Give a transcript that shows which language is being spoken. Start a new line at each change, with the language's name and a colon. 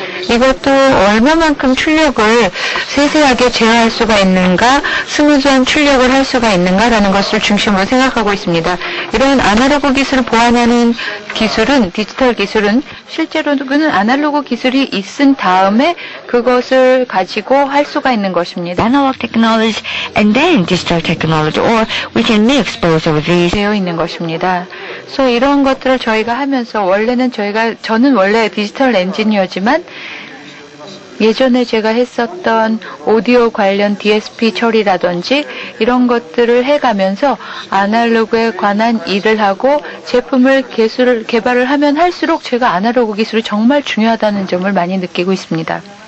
Korean: 이것도 얼마만큼 출력을 세세하게 제어할 수가 있는가, 스무즈한 출력을 할 수가 있는가라는 것을 중심으로 생각하고 있습니다. 이런 아날로그 기술을 보완하는 기술은, 디지털 기술은 실제로는 아날로그 기술이 있은 다음에 그것을 가지고 할 수가 있는 것입니다.
English: Analog technology and then digital technology, or we can mix both of these.
Korean: 되어 있는 것입니다. 그래서 이런 것들을 저희가 하면서, 저는 원래 디지털 엔지니어지만 예전에 제가 했었던 오디오 관련 DSP 처리라든지 이런 것들을 해가면서 아날로그에 관한 일을 하고 제품을 개발을 하면 할수록 제가 아날로그 기술이 정말 중요하다는 점을 많이 느끼고 있습니다.